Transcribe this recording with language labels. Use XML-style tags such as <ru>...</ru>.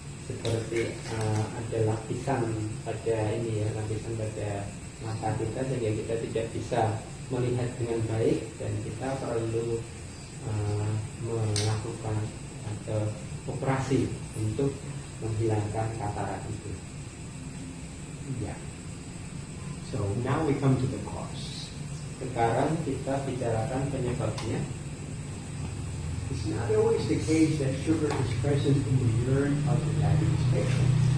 <id>Seperti ada lapisan pada lapisan pada mata kita sehingga kita tidak bisa melihat dengan baik, dan kita perlu melakukan atau operasi untuk menghilangkan katarak itu.</id> <en>Yeah. So now we come to the cause.</en> <id>Sekarang kita bicarakan penyebabnya.</id> <en>It's not always the case that sugar is present in the urine of the diabetes patient.</en>